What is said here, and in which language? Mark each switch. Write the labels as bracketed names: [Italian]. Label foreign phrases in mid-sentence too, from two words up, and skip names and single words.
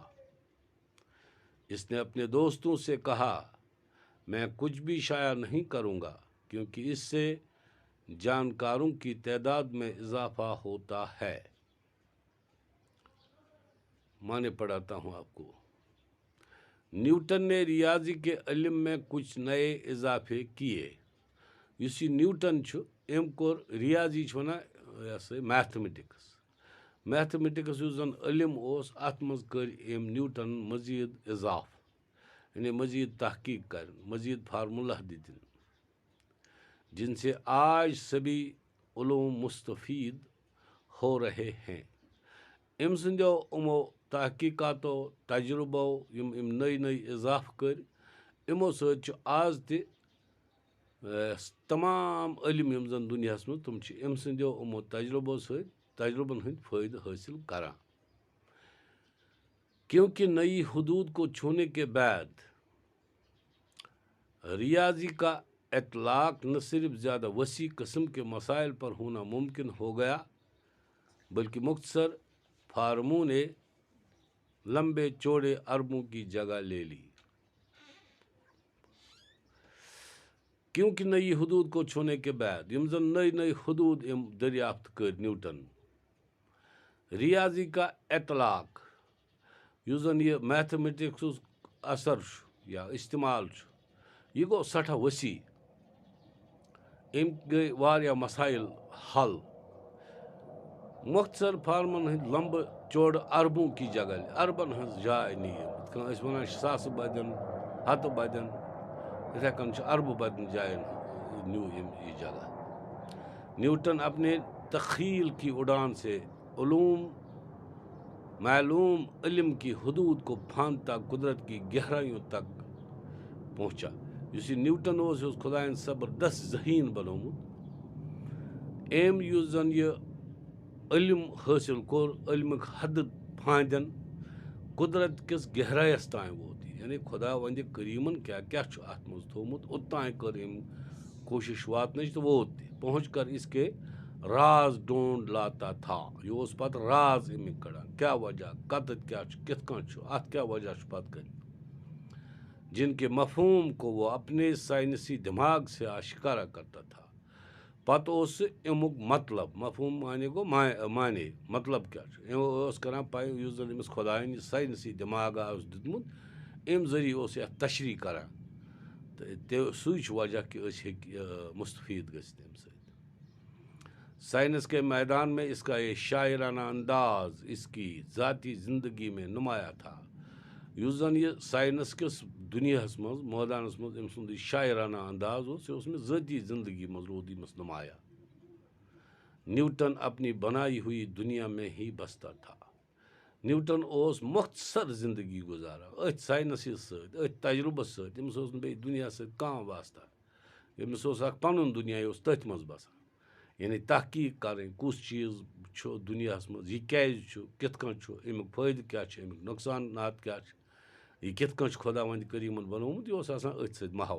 [Urdu] اس نے اپنے دوستوں سے کہا، میں کچھ بھی شائع نہیں کروں گا کیونکہ اس سے جانکاروں کی تعداد میں اضافہ ہوتا ہے۔ معنی پڑھاتا ہوں آپ کو۔ نیوٹن نے ریاضی کے علم میں کچھ نئے اضافے کیے۔ [Kashmiri] یس یہ نیوٹن چھُ، أمۍ کوٚر ریاضی چھُ وَنان یہ سا میتھمیٹکس یُس زن علم اوس اتھ منٛز کٔرۍ أمۍ نیوٹن مزید اضافہ، یعنی مزید تحقیق کرن، مزید فارمولہ دِتِن، [Urdu] جن سے آج سبھی علوم مستفید ہو رہے ہیں۔ [Kashmiri] أمۍ سٕنٛدیو یِمو تحقیقاتو تجربو یِم نٔے اضافہ کٔرۍ، یِمو سۭتۍ چھُ آز تہِ تمام علم یِم زن دُنیاہس منٛز تِم چھِ أمۍ سٕنٛدیو یِمو تجربن ہٕنٛدۍ فٲیدٕ حٲصِل کران۔ [Urdu] کیونکہ نئی حدود کو چھونے کے بعد ریاضی کا اطلاق نہ صرف زیادہ وسیع قسم کے مسائل پر ہونا ممکن ہو گیا، بلکہ مختصر فارموں نے لمبے چوڑے اربوں کی جگہ لے لی۔ کیونکہ نئی حدود کو چھونے کے بعد [Kashmiri] یم زن نئی حدود دریافت کر نیوٹن، [Urdu] ریاضی کا اطلاق [Kashmiri] یُس زن یہ میتھمیٹکس اثر یا استعمال یہ گو سٹھا وسیع، گئی واریاہ مسائل حل۔ مختصر فارمن ہند لمبہ چوڑ [Urdu] اربوں کی جگہ [Kashmiri] اربن ہز جائے نی یت کن اس ونان ساسہٕ بدین ہتہٕ بدین اتھے کن اربہ بدین جائن نیو یہ جگہ۔ [Urdu] نیوٹن اپنے تخیل کی اڑان سے معلوم علم کی حدود کو پھاندتا قدرت کی گہرائیوں تک پہنچا۔ [Kashmiri] یس یہ نیوٹن اوس یہ خدائن زبردست ذہین بنومت۔ یس زن یہ علم حاصل کور، علمک حد پھاندن قدرت کس گہرائیس تائیں ووت، یعنی خدا وند کریمن کیا چھُ اتھ منٛز تھومت اوتانۍ کٔر أمۍ کوشش واتنٕچ تہٕ ووت تہِ، [Urdu] پہنچ کر اس کے راز ڈھونڈ لاتا تھا۔ [Kashmiri] یہ اوس پتہٕ راز امیک کڑان، کیا وجہ کتت کیا چھُ، کِتھ کٔنۍ چھُ، اتھ کیا وجہ چھُ پتہٕ کٔرِتھ۔ [Urdu] جن کے مفہوم کو وہ اپنے سائنسی دماغ سے آشکارا کرتا تھا. [Kashmiri] پتہ اوس امیُک مطلب مفہوم معنی گو معنی مطلب کیا چھُ اوس کران پاے یُس زن أمِس خۄدایَن یہِ ساینسی دٮ۪ماغا اوس دیُتمُت اَمہِ ذٔریعہٕ اوس یَتھ تشریح کران تہٕ سُے چھُ وجہ کہ أسۍ ہیٚکہِ مستفیٖد گٔژھِتھ اَمہِ سۭتۍ. [Urdu] سائنس کے میدان میں اس کا یہ شاعرانہ انداز اس کی ذاتی زندگی میں نمایاں تھا. [Kashmiri] یُس زن یہ سائنس کِس دُنیاہس منٛز مٲدانس منٛز أمۍ سُنٛد یہِ شاعرانہ انداز اوس یہِ اوس مےٚ ذٲتی زندگی منٛز روٗد أمِس نمایاں. [Urdu] نیوٹن اپنی بنائی ہوئی دنیا میں ہی بستا تھا. [Kashmiri] نیوٹن اوس مختصر زندگی گزاران أتھۍ ساینسہِ سۭتۍ أتھۍ تجرُبس سۭتۍ أمِس اوس نہٕ بیٚیہِ دُنیا سۭتۍ کانٛہہ واسطہ. أمِس اوس اکھ پنُن دُنیا یہِ اوس تٔتھۍ منٛز بسان. یعنی تحقیٖق کرٕنۍ کُس چیٖز چھُ دُنیاہس منٛز یہِ کیازِ چھُ کِتھ کٔنۍ چھُ امیُک فٲیدٕ کیاہ چھُ امیُک نۄقصانات کیاہ چھِ یہ کِتھ کٔنۍ چھُ خۄداوندِ کریٖمن بنومُت یہِ اوس آسان أتھۍ سۭتۍ محو.